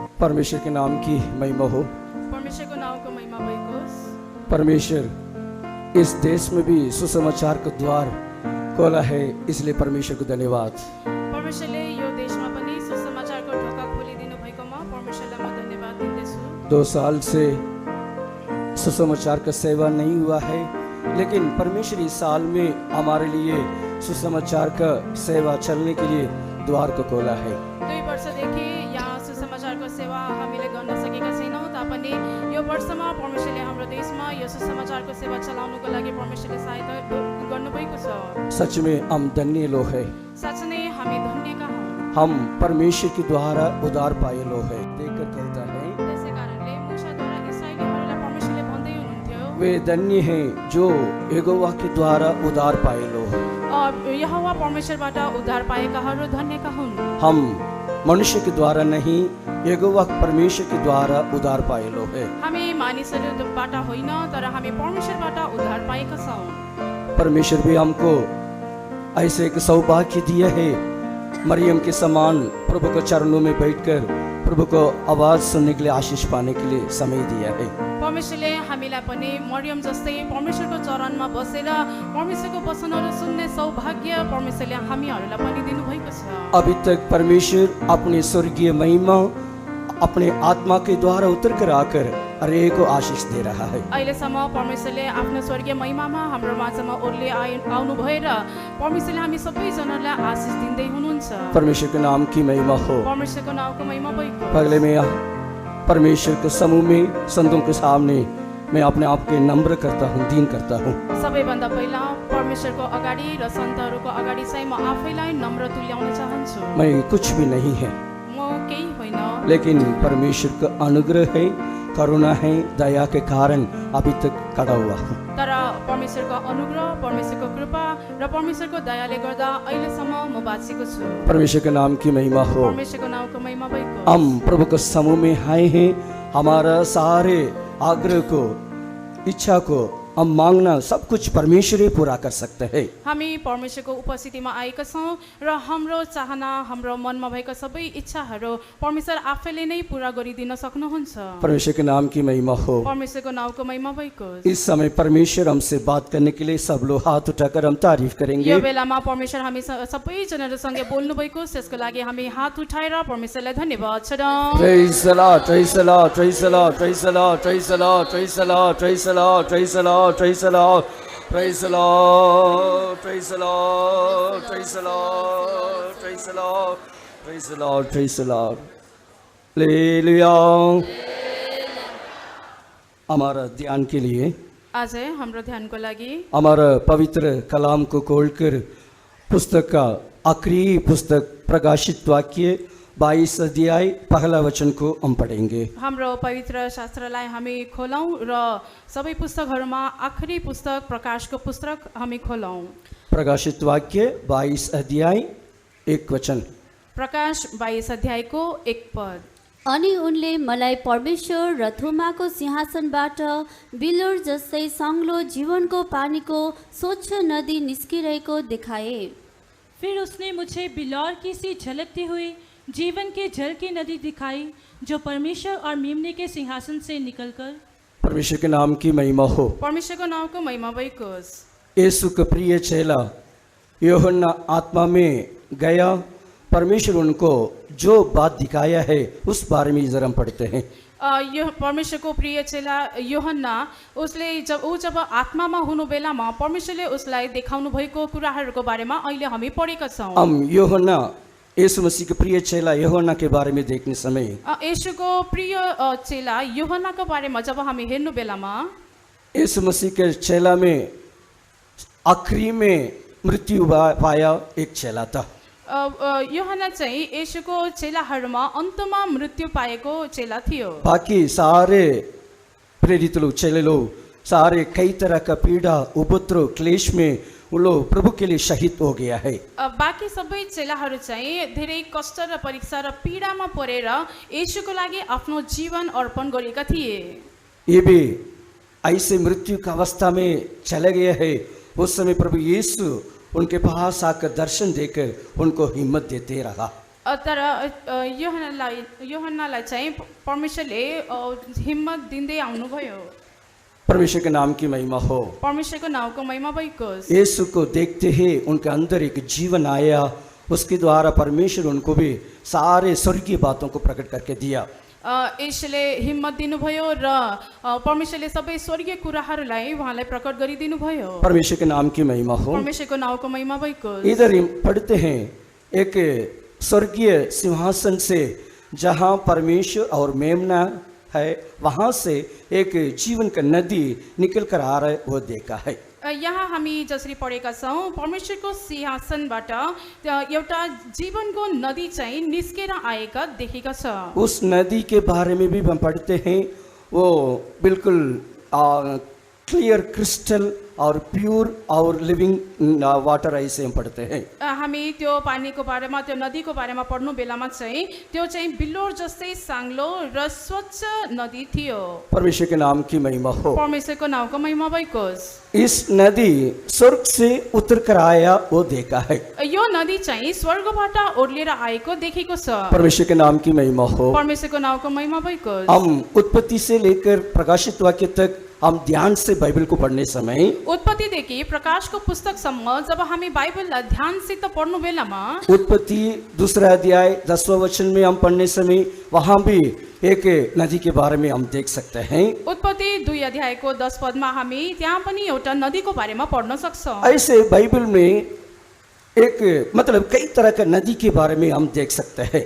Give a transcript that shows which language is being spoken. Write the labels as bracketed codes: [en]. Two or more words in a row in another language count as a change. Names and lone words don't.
[hi] परमेश्वर के नाम की महिमा हो। [ne] परमेश्वरको नाउँको महिमा भएको होस्। [hi] परमेश्वर इस देश में भी सुसमाचार का द्वार खोला है, इसलिए परमेश्वर को धन्यवाद। [ne] परमेश्वरले यो देशमा पनि सुसमाचारको ढोका खोलिदिनु भएकोमा परमेश्वरलाई म धन्यवाद दिँदैछु। [hi] 2 साल से सुसमाचार का सेवा नहीं हुआ है, लेकिन परमेश्वर इस साल में हमारे लिए सुसमाचार का सेवा चलने के लिए द्वार को खोला है। [ne] 2 वर्षदेखि यहाँ सुसमाचारको सेवा हामीले गर्न सकेका छैनौँ, तापनि यो वर्षमा परमेश्वरले हाम्रो देशमा यो सुसमाचारको सेवा चलाउनुको लागि परमेश्वरले सहायता गर्नुभएको छ। [hi] सच में हम धन्य लोग हैं। [ne] साँच्चै नै हामी धन्यका हौँ। [hi] हम परमेश्वर के द्वारा उद्धार पाए लोग हैं। देखकर कहता है [ne] त्यसै कारणले मूसाद्वारा इस्राएलीहरूलाई परमेश्वरले भन्दै हुनुहुन्थ्यो, [hi] वे धन्य हैं जो यहोवा के द्वारा उद्धार पाए लोग। [ne] यहोवा परमेश्वरबाट उद्धार पाएकाहरू धन्यका हुन्। [hi] हम मनुष्य के द्वारा नहीं, यहोवा परमेश्वर के द्वारा उद्धार पाए लोग हैं। [ne] हामी मानिसहरूबाट होइन, तर हामी परमेश्वरबाट उद्धार पाएका छौँ। [hi] परमेश्वर भी हमको ऐसे एक सौभाग्य दिया है, मरियम के समान प्रभु के चरणों में बैठकर प्रभु को आवाज सुनने के लिए, आशीष पाने के लिए समय दिया है। [ne] परमेश्वरले हामीलाई पनि मरियम जस्तै परमेश्वरको चरणमा बसेर परमेश्वरको वचनहरू सुन्ने सौभाग्य परमेश्वरले हामीहरूलाई पनि दिनुभएको छ। [hi] अभी तक परमेश्वर अपने स्वर्गीय महिमा अपने आत्मा के द्वारा उतर कर आकर हरेक को आशीष दे रहा है। [ne] अहिलेसम्म परमेश्वरले आफ्नो स्वर्गीय महिमामा हाम्रो माझमा ओर्ली आउनु भएर परमेश्वरले हामी सबैजनालाई आशीष दिँदै हुनुहुन्छ। [hi] परमेश्वर के नाम की महिमा हो। [ne] परमेश्वरको नाउँको महिमा भएको। [hi] पहले मैं परमेश्वर के समूह में संतों के सामने मैं अपने आप के नम्र करता हूँ, दीन करता हूँ। [ne] सबैभन्दा पहिला परमेश्वरको अगाडि र सन्तहरूको अगाडि चाहिँ म आफैलाई नम्र तुल्याउन चाहन्छु। [hi] मैं कुछ भी नहीं है, [ne] म केही होइन, [hi] लेकिन परमेश्वर का अनुग्रह है, करुणा है, दया के कारण अभी तक खड़ा हुआ हूँ। [ne] तर परमेश्वरको अनुग्रह, परमेश्वरको कृपा र परमेश्वरको दयाले गर्दा अहिलेसम्म म बाँचेको छु। [hi] परमेश्वर के नाम की महिमा हो। [ne] परमेश्वरको नाउँको महिमा भएको। [hi] हम प्रभु के समूह में आए हैं, हमारा सारे आग्रह को, इच्छा को हम मांगना सब कुछ परमेश्वर ही पूरा कर सकते हैं। [ne] हामी परमेश्वरको उपस्थितिमा आएका छौँ र हाम्रो चाहना, हाम्रो मनमा भएका सबै इच्छाहरू परमेश्वर आफैले नै पूरा गरिदिन सक्नुहुन्छ। [hi] परमेश्वर के नाम की महिमा हो। [ne] परमेश्वरको नाउँको महिमा भएको। [hi] इस समय परमेश्वर हमसे बात करने के लिए सब लोग हाथ उठाकर हम तारीफ करेंगे। [ne] यो बेलामा परमेश्वर हामी सबैजनाहरूसँगै बोल्नु भएको, त्यसको लागि हामी हात उठाएर परमेश्वरलाई धन्यवाद छौँ। [en] Praise the Lord, praise the Lord, praise the Lord, praise the Lord, praise the Lord, praise the Lord, praise the Lord, praise the Lord, praise the Lord, praise the Lord, praise the Lord, praise the Lord, praise the Lord, praise the Lord, praise the Lord. [hi] Hallelujah. हमारा ध्यान के लिए, [ne] आज हाम्रो ध्यानको लागि [hi] हमारा पवित्र कलाम को खोलकर पुस्तक का आखिरी पुस्तक प्रकाशित वाक्य 22 अध्याय पहला वचन को हम पढ़ेंगे। [ne] हाम्रो पवित्र शास्त्रलाई हामी खोलौँ र सबै पुस्तकहरूमा आखिरी पुस्तक प्रकाशको पुस्तक हामी खोलौँ। [hi] प्रकाशित वाक्य 22 अध्याय 1 वचन। [ne] प्रकाश 22 अध्यायको 1 पद। अनि उनले मलाई परमेश्वर र थोमाको सिंहासनबाट बिलोर जस्तै सङ्लो जीवनको पानीको स्वच्छ नदी निस्किरहेको देखाए। [hi] फिर उसने मुझे बिलौर की सी झलकती हुई जीवन के जल की नदी दिखाई, जो परमेश्वर और मेमने के सिंहासन से निकलकर। परमेश्वर के नाम की महिमा हो। [ne] परमेश्वरको नाउँको महिमा भएको होस्। [hi] यीशु का प्रिय चेला यूहन्ना आत्मा में गया, परमेश्वर उनको जो बात दिखाया है उस बारे में जरा हम पढ़ते हैं। [ne] यो परमेश्वरको प्रिय चेला यूहन्ना, उसले जब आत्मामा हुनु बेलामा परमेश्वरले उसलाई देखाउनु भएको कुराहरूको बारेमा अहिले हामी पढेका छौँ। [hi] हम यूहन्ना यीशु मसीह के प्रिय चेला यूहन्ना के बारे में देखने समय [ne] यीशुको प्रिय चेला यूहन्नाको बारेमा जब हामी हेर्नु बेलामा [hi] यीशु मसीह के चेला में आखिरी में मृत्यु पाया एक चेला था। [ne] यूहन्ना चाहिँ यीशुको चेलाहरूमा अन्तमा मृत्यु पाएको चेला थियो। [hi] बाकी सारे प्रेरित लोग, चेले लोग, सारे कई तरह का पीड़ा, उपद्रव, क्लेश में उन लोग प्रभु के लिए शहीद हो गया है। [ne] बाँकी सबै चेलाहरू चाहिँ धेरै कष्ट र परीक्षा र पीडामा परेर यीशुको लागि आफ्नो जीवन अर्पण गरेका थिए। [hi] ये भी ऐसे मृत्यु का अवस्था में चले गए हैं। उस समय प्रभु यीशु उनके पास आकर दर्शन देकर उनको हिम्मत देते रहा। [ne] तर योहन्नालाई चाहिँ परमेश्वरले हिम्मत दिँदै आउनुभयो। [hi] परमेश्वर के नाम की महिमा हो। [ne] परमेश्वरको नाउँको महिमा भएको होस्। [hi] यीशु को देखते ही उनके अंदर एक जीवन आया, उसके द्वारा परमेश्वर उनको भी सारे स्वर्गीय बातों को प्रकट करके दिया। [ne] यसले हिम्मत दिनुभयो र परमेश्वरले सबै स्वर्गीय कुराहरूलाई उहाँलाई प्रकट गरिदिनु भयो। [hi] परमेश्वर के नाम की महिमा हो। [ne] परमेश्वरको नाउँको महिमा भएको होस्। [hi] इधर हम पढ़ते हैं एक स्वर्गीय सिंहासन से जहाँ परमेश्वर और मेमना है, वहाँ से एक जीवन का नदी निकल कर आ रहा है, वो देखा है। [ne] यहाँ हामी जसरी पढेका छौँ, परमेश्वरको सिंहासनबाट एउटा जीवनको नदी चाहिँ निस्केर आएका देखेका छ। [hi] उस नदी के बारे में भी हम पढ़ते हैं, वो बिल्कुल [en] clear crystal [hi] और प्योर और [en] living water [hi] ऐसे हम पढ़ते हैं। [ne] हामी त्यो पानीको बारेमा, त्यो नदीको बारेमा पढ्नु बेलामा चाहिँ त्यो चाहिँ बिल्लोर जस्तै साङ्लो र स्वच्छ नदी थियो। [hi] परमेश्वर के नाम की महिमा हो। [ne] परमेश्वरको नाउँको महिमा भएको होस्। [hi] इस नदी स्वर्ग से उतर कर आया, वो देखा है। [ne] यो नदी चाहिँ स्वर्गबाट ओर्लेर आएको देखेको छ। [hi] परमेश्वर के नाम की महिमा हो। [ne] परमेश्वरको नाउँको महिमा भएको होस्। [hi] हम उत्पत्ति से लेकर प्रकाशित वाक्य तक हम ध्यान से बाइबल को पढ़ने समय, [ne] उत्पत्तिदेखि प्रकाशको पुस्तकसम्म जब हामी बाइबललाई ध्यानसित पढ्नु बेलामा, [hi] उत्पत्ति 2 अध्याय 10वां वचन में हम पढ़ने समय वहाँ भी एक नदी के बारे में हम देख सकते हैं। [ne] उत्पत्ति 2 अध्यायको 10 पदमा हामी त्यहाँ पनि एउटा नदीको बारेमा पढ्न सक्छौँ। [hi] ऐसे बाइबल में एक मतलब कई तरह का नदी के बारे में हम देख सकते हैं।